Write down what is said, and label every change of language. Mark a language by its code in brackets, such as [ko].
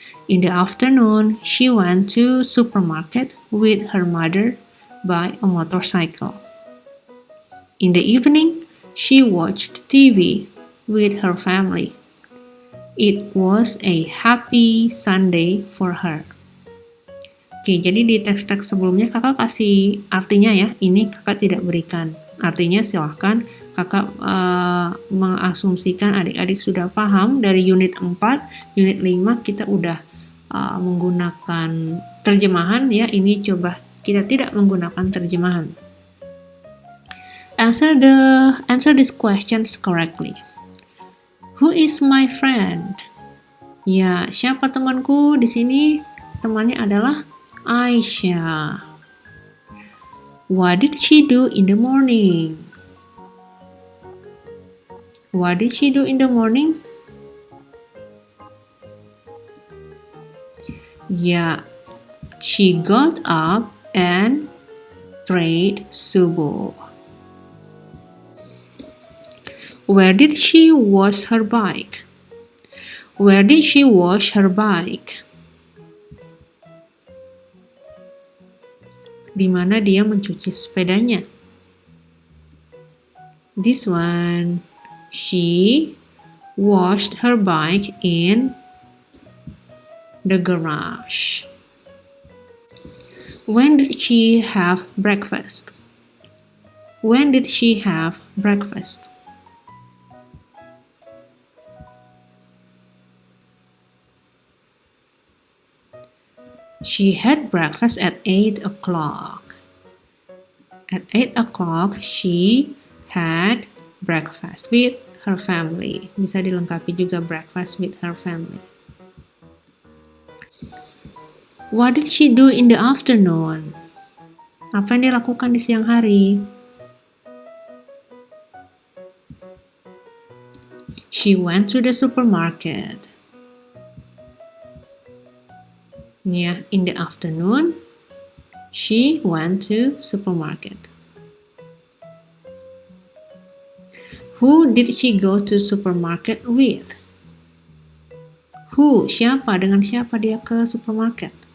[en] In the afternoon, she went to supermarket with her mother by a motorcycle. In the evening, she watched TV with her family. It was a happy Sunday for her. [id] Oke, jadi di teks-teks sebelumnya kakak kasih artinya ya, ini kakak tidak berikan. Artinya silahkan kakak mengasumsikan adik-adik sudah paham dari unit 4, unit 5 kita udah menggunakan terjemahan ya, ini coba kita tidak menggunakan terjemahan. [en] Answer these questions correctly. Who is my friend? [id] Ya, siapa temanku? Di sini temannya adalah Aisyah. [en] What did she do in the morning? What did she do in the morning? Yeah, she got up and prayed subuh. Where did she wash her bike? Where did she wash her bike? [id] Di mana dia mencuci sepedanya? [en] This one. She washed her bike in the garage. When did she have breakfast? When did she have breakfast? She had breakfast at 8 o'clock. At 8 o'clock, she had breakfast with her family. [id] Bisa dilengkapi juga [en] breakfast with her family. What did she do in the afternoon? [id] Apa yang dia lakukan di siang hari? [en] She went to the supermarket. Yeah, in the afternoon, she went to supermarket. Who did she go to supermarket with? [id] Who, siapa, dengan siapa dia ke supermarket?